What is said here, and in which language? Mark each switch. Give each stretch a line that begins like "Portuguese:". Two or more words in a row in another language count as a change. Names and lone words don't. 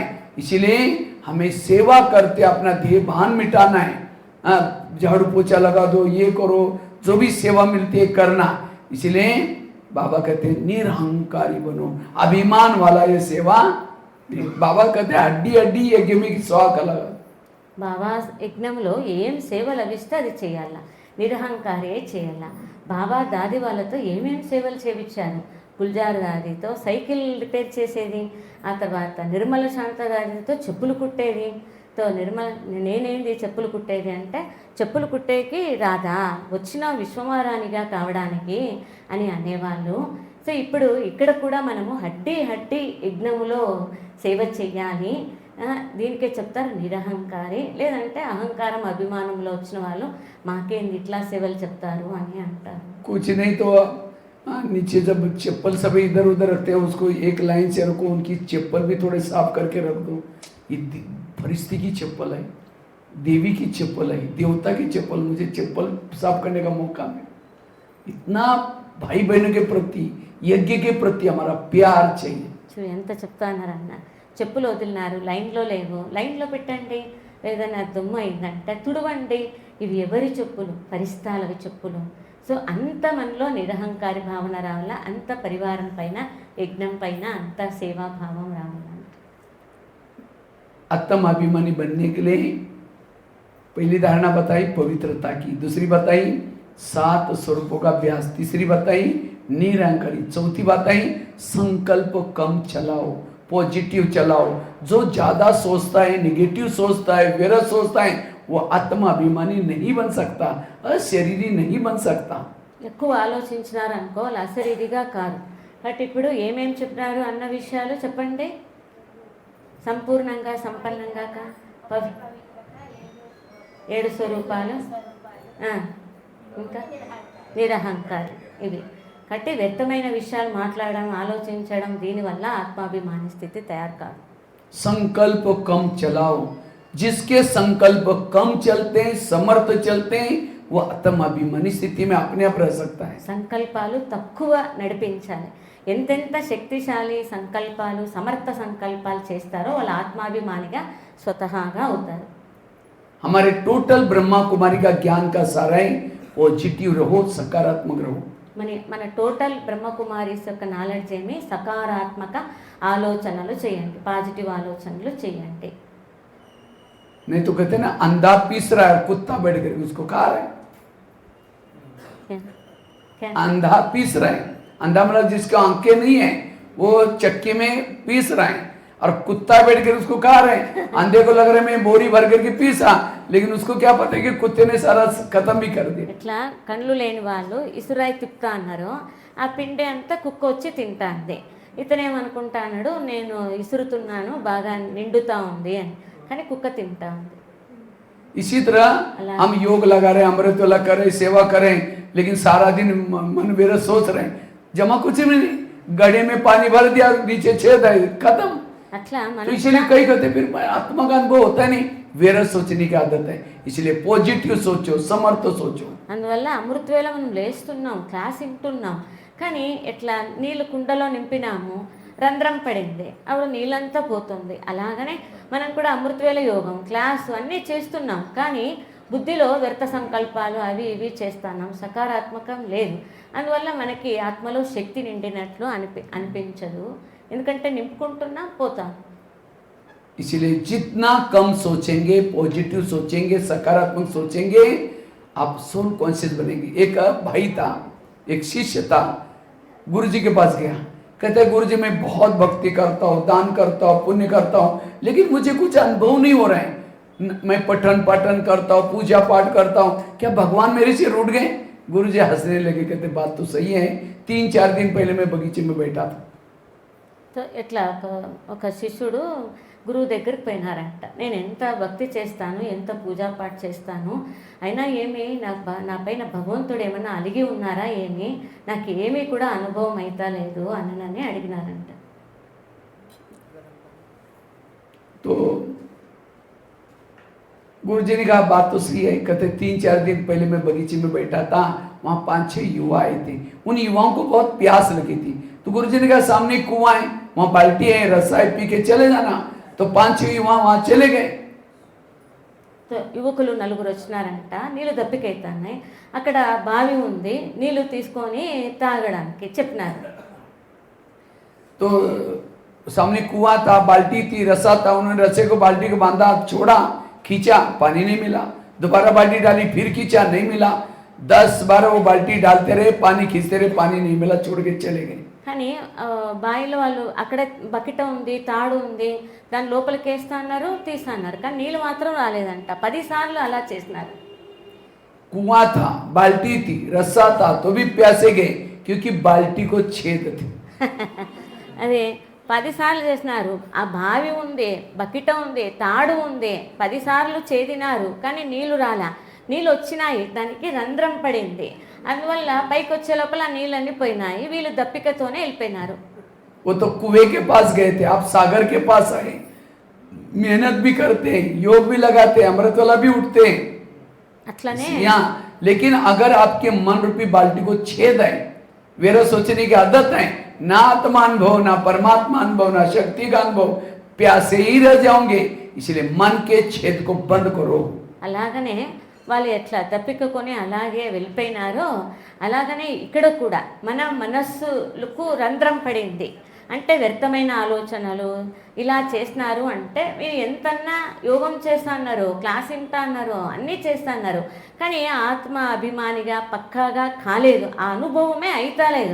Hindi: इसलिए हमें सेवा करते अपना देहभान मिटाना है। झाड़ू पोछा लगा दो, ये करो, जो भी सेवा मिलती है करना। इसलिए बाबा कहते हैं निरहंकारी बनो, अभिमान वाला ये सेवा। बाबा कहते हैं हड्डी हड्डी यज्ञ में स्वा कलगा।
Telugu: బాబా యజ్ఞంలో ఏం సేవ లభిస్తే అది చేయాలా, నిరహంకారే చేయాలా. బాబా దాది వాళ్ళతో ఏమేమి సేవలు చేయించారు? గుల్జార్ దాదితో
English: cycle repair
Telugu: చేసేది, ఆ తర్వాత నిర్మల శాంత దాదితో చెప్పులు కుట్టేది. తో నేనేంది చెప్పులు కుట్టేది అంటే, చెప్పులు కుట్టేకి రాదా, వచ్చిన విశ్వమారాణిగా కావడానికి అని అనేవాళ్ళు. సో ఇప్పుడు ఇక్కడ కూడా మనము హడ్డీ యజ్ఞములో సేవ చెయ్యాలి. దీనికే చెప్తారు నిరహంకారి, లేదంటే అహంకారం అభిమానంలో వచ్చిన వాళ్ళు మాకేంది ఇట్లా సేవలు చెప్తారు అని అంటారు.
Hindi: कुछ नहीं तो नीचे जब चप्पल सभी इधर उधर रखते हैं उसको एक लाइन से रखो, उनकी चप्पल भी थोड़े साफ करके रख दो। ये परिस्थिति की चप्पल है, देवी की चप्पल है, देवता की चप्पल, मुझे चप्पल साफ करने का मौका मिला। इतना भाई बहनों के प्रति, यज्ञ के प्रति हमारा प्यार चाहिए।
Telugu: చూడు ఎంత చెప్తా అన్నారన్న, చెప్పులు వదిలినారు, లైన్లో లేవు, లైన్లో పెట్టండి. ఏదైనా దుమ్ము అయిందంటే తుడవండి. ఇవి ఎవరి చెప్పులు? పరిస్థాలవి చెప్పులు. సో అంత మనలో నిరహంకారి భావన రావాల, అంత పరివారం పైన, యజ్ఞం పైన అంత సేవాభావం రావాల.
Hindi: आत्म अभिमानी बनने के लिए पहली धारणा बताई पवित्रता की, दूसरी बताई 7 स्वरूपों का अभ्यास, तीसरी बताई निरंकारी, चौथी बताई संकल्प कम चलाओ, पॉजिटिव चलाओ। जो ज्यादा सोचता है, निगेटिव सोचता है, विरस सोचता है, वो आत्म अभिमानी नहीं बन सकता, अशरीरी नहीं बन सकता।
Telugu: ఎక్కువ ఆలోచించినారనుకో వాళ్ళు అశరీరిగా కాదు. బట్ ఇప్పుడు ఏమేమి చెప్పినారు అన్న విషయాలు చెప్పండి. సంపూర్ణంగా, సంపన్నంగా, 7 స్వరూపాలు, ఇంకా నిరహంకారి. ఇవి కాబట్టి వ్యక్తమైన విషయాలు మాట్లాడడం, ఆలోచించడం, దీనివల్ల ఆత్మాభిమాని స్థితి తయారు కాదు.
Hindi: संकल्प कम चलाओ, जिसके संकल्प कम चलते हैं, समर्थ चलते हैं, वो आत्म अभिमानी स्थिति में अपने आप रह सकता है।
Telugu: సంకల్పాలు తక్కువ నడిపించాలి. ఎంతెంత శక్తిశాలి సంకల్పాలు, సమర్థ సంకల్పాలు చేస్తారో వాళ్ళు ఆత్మాభిమానిగా స్వతహాగా అవుతారు.
Hindi: हमारे टोटल ब्रह्मा कुमारी का ज्ञान का सारा है पॉजिटिव रहो, सकारात्मक रहो।
Telugu: మన టోటల్ బ్రహ్మకుమారీస్ యొక్క నాలెడ్జ్ ఏమి? సకారాత్మక ఆలోచనలు చేయండి, పాజిటివ్ ఆలోచనలు చేయండి.
Hindi: नहीं तो कहते ना अंधा पीस रहा है, कुत्ता बैठ कर उसको खा रहा है। अंधा पीस रहा है, अंधा मतलब जिसके आंखें नहीं है वो चक्की में पीस रहा है, और कुत्ता बैठ कर उसको खा रहे हैं। अंधे को लग रहा है मैं बोरी भर करके पीसा, लेकिन उसको क्या पता है कि कुत्ते ने सारा खत्म भी कर दिया।
Telugu: ఇట్లా కళ్ళు లేని వాళ్ళు ఇసురాయి తిప్పుతా అన్నారు, ఆ పిండి అంతా కుక్క వచ్చి తింటాంది. ఇతనేమనుకుంటా అన్నాడు, నేను ఇసురుతున్నాను, బాగా నిండుతా ఉంది అని, కానీ కుక్క తింటా ఉంది.
Hindi: इसी तरह हम योग लगा रहे हैं, अमृत वाला कर रहे, सेवा करें, लेकिन सारा दिन मन विरस सोच रहे हैं, जमा कुछ भी नहीं, गड्ढे में पानी भर दिया, नीचे छेद है, खत्म।
Telugu: అట్లా
Hindi: तो
Telugu: మనం
Hindi: इसलिए कई कहते फिर आत्मा का अनुभव होता है नहीं, विरस सोचने की आदत है। इसलिए पॉजिटिव सोचो, समर्थ सोचो।
Telugu: అందువల్ల అమృతవేళ మనం లేస్తున్నాం, క్లాస్ వింటున్నాం, కానీ ఎట్లా నీళ్ళు కుండలో నింపినాము, రంధ్రం పడింది, అప్పుడు నీళ్ళంతా పోతుంది. అలాగనే మనం కూడా అమృతవేళ యోగం క్లాసు అన్నీ చేస్తున్నాం, కానీ బుద్ధిలో వ్యర్థ సంకల్పాలు అవి ఇవి చేస్తున్నాం, సకారాత్మకం లేదు. అందువల్ల మనకి ఆత్మలో శక్తి నిండినట్లు అనిపించదు, ఎందుకంటే నింపుకుంటున్నాం, పోతాం.
Hindi: इसलिए जितना कम सोचेंगे, पॉजिटिव सोचेंगे, सकारात्मक सोचेंगे, आप
English: soul conscious
Hindi: बनेंगे। एक भाई था, एक शिष्य था, गुरुजी के पास गया, कहते गुरुजी मैं बहुत भक्ति करता हूँ, दान करता हूँ, पुण्य करता हूँ, लेकिन मुझे कुछ अनुभव नहीं हो रहा है। मैं पठन पाठन करता हूँ, पूजा पाठ करता हूँ, क्या भगवान मेरे से रूठ गए? गुरुजी हंसने लगे, कहते बात तो सही है, 3-4 दिन पहले मैं बगीचे में बैठा था।
Telugu: సో ఇట్లా ఒక శిష్యుడు గురువు దగ్గరికి పోయినారంట. నేను ఎంత భక్తి చేస్తాను, ఎంత పూజాపాఠ చేస్తాను, అయినా ఏమి నా పైన భగవంతుడు ఏమన్నా అలిగి ఉన్నారా ఏమి, నాకు ఏమీ కూడా అనుభవం అయితా లేదు అని అడిగినారంట.
Hindi: तो गुरुजी ने कहा बात तो सही है, कहते 3-4 दिन पहले मैं बगीचे में बैठा था, वहाँ 5-6 युवा आए थे, उन युवाओं को बहुत प्यास लगी थी, तो गुरुजी ने कहा सामने कुआं है, वहाँ बाल्टी है, रस्सा है, पी के चले जाना। तो 5-6 युवा वहाँ चले गए।
Telugu: సో యువకులు 4 వచ్చినారంట, నీళ్ళు దప్పికైతున్నాయి, అక్కడ బావి ఉంది, నీళ్ళు తీసుకొని తాగడానికి చెప్పినారు.
Hindi: तो सामने कुआं था, बाल्टी थी, रस्सा था, उन्होंने रस्से को बाल्टी को बांधा, छोड़ा, खींचा, पानी नहीं मिला, दोबारा बाल्टी डाली, फिर खींचा, नहीं मिला, 10-12 वो बाल्टी डालते रहे, पानी खींचते रहे, पानी नहीं मिला, छोड़ के चले गए।
Telugu: కానీ బావిలో వాళ్ళు అక్కడ బకెట ఉంది, తాడు ఉంది, దాని లోపలికి వేస్తా అన్నారు, తీస్తా అన్నారు, కానీ నీళ్ళు మాత్రం రాలేదంట. 10 సార్లు అలా చేసినారు.
Hindi: कुआं था, बाल्टी थी, रस्सा था, तो भी प्यासे गए क्योंकि बाल्टी को छेद थी।
Telugu: అదే 10 సార్లు చేసినారు, ఆ బావి ఉంది, బకెట ఉంది, తాడు ఉంది, 10 సార్లు చేదినారు, కానీ నీళ్లు రాలా. నీళ్ళు వచ్చినాయి, దానికి రంధ్రం పడింది, అందువల్ల పైకి వచ్చే లోపల నీళ్ళన్నీ పోయినాయి, వీళ్ళు దప్పికతోనే వెళ్ళిపోయినారు.
Hindi: वो तो कुएं के पास गए थे, आप सागर के पास आए, मेहनत भी करते हैं, योग भी लगाते हैं, अमृतवाला भी उठते हैं
Telugu: అట్లనే
Hindi: यहाँ, लेकिन अगर आपके मन रूपी बाल्टी को छेद है, वेरा सोचने की आदत है, ना आत्मा अनुभव, ना परमात्मा अनुभव, ना शक्ति का अनुभव, प्यासे ही रह जाओगे। इसलिए मन के छेद को बंद करो।
Telugu: అలాగనే వాళ్ళు ఎట్లా తప్పికకొని అలాగే వెళ్ళిపోయినారో అలాగనే ఇక్కడ కూడా మన మనస్సులకు రంధ్రం పడింది. అంటే వ్యర్థమైన ఆలోచనలు ఇలా చేస్తున్నారు. అంటే మీరు ఎంతన్నా యోగం చేస్తా అన్నారు, క్లాస్ వింటా అన్నారు, అన్నీ చేస్తా అన్నారు, కానీ ఆత్మ అభిమానిగా పక్కాగా కాలేదు, ఆ అనుభవమే అయితలేదు.